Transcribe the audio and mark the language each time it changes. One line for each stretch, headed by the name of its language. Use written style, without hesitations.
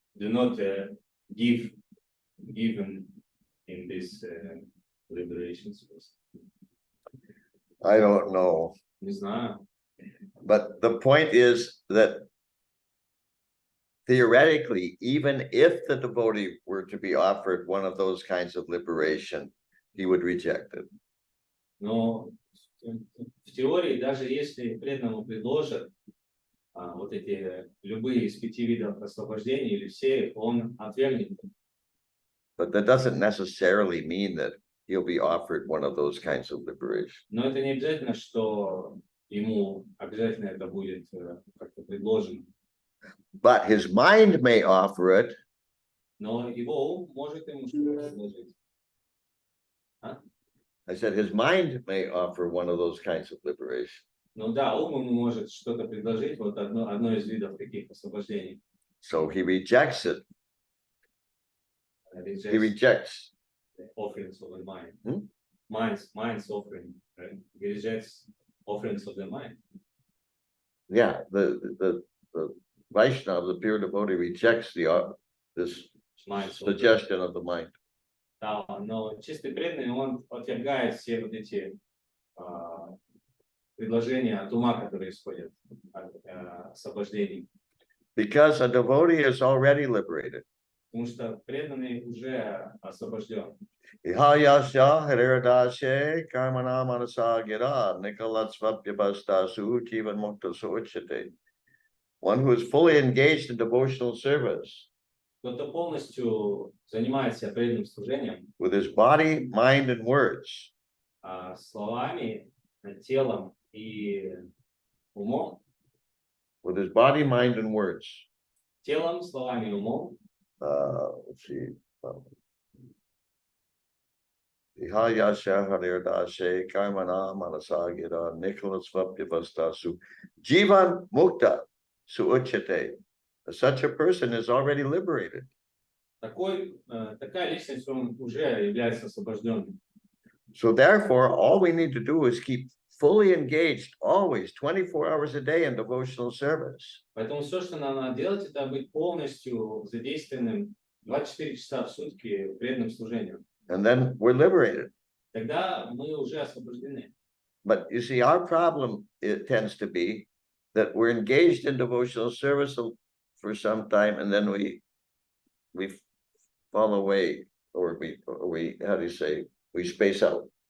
English: Do not give even in this liberation service. I don't know.
Russian: Не знаю.
English: But the point is that theoretically, even if the devotee were to be offered one of those kinds of liberation, he would reject it.
Russian: Но в теории, даже если преданному предложат вот эти любые из 5 видов освобождения или все, он отвергнет.
English: But that doesn't necessarily mean that he'll be offered one of those kinds of liberation.
Russian: Но это не обязательно, что ему обязательно это будет как-то предложено.
English: But his mind may offer it.
Russian: Но его ум может ему что-то предложить.
English: I said his mind may offer one of those kinds of liberation.
Russian: Ну да, ум ему может что-то предложить, вот одно из видов таких освобождений.
English: So he rejects it. He rejects. The offerings of the mind. Mind's offering, right? He rejects offerings of the mind. Yeah, the Vaishnava, the pure devotee, rejects this suggestion of the mind.
Russian: Да, но чистый преданный, он отвергает все вот эти предложения от ума, которые исходят от освобождений.
English: Because a devotee is already liberated.
Russian: Потому что преданный уже освобожден.
Sanskrit: Ihayasya hariradashe karmana manasa gira nikalatsvapyabastasu jivan mukta suuchate.
English: One who is fully engaged in devotional service.
Russian: Кто-то полностью занимается преданным служением.
English: With his body, mind, and words.
Russian: Словами, телом и умом.
English: With his body, mind, and words.
Russian: Телом, словами и умом.
English: Let's see.
Sanskrit: Ihayasya hariradashe karmana manasa gira nikalatsvapyabastasu jivan mukta suuchate.
English: Such a person is already liberated.
Russian: Такая личность, он уже является освобожденным.
English: So therefore, all we need to do is keep fully engaged always 24 hours a day in devotional service.
Russian: Поэтому все, что нам надо делать, это быть полностью задействованным 24 часа в сутки преданным служением.
English: And then we're liberated.
Russian: Тогда мы уже освобождены.
English: But you see, our problem, it tends to be that we're engaged in devotional service for some time, and then we fall away, or we how do you say, we space out.